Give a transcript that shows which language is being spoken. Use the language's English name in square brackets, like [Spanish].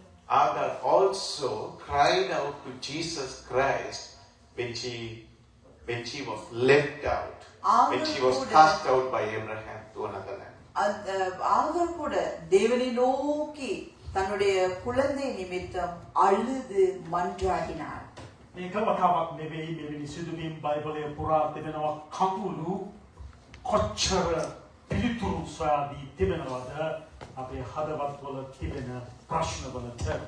[English] Agar also cried out to Jesus Christ when she was left out, when she was cast out by Abraham to another land. [Tamil] ஆகார் கூட தேவனை நோக்கி தன்னுடைய குழந்தை நிமித்தம் அழுது மன்றாடினார். [Sinhala] මේක වතාවක් නෙවෙයි මෙවැනි සිදුවීම් බයිබලයේ පුරා තිබෙනවා කඳුළු කොච්චර පිළිතුරු සොයාදී තිබෙනවද අපේ හදවත්වල තිබෙන ප්‍රශ්නවලට.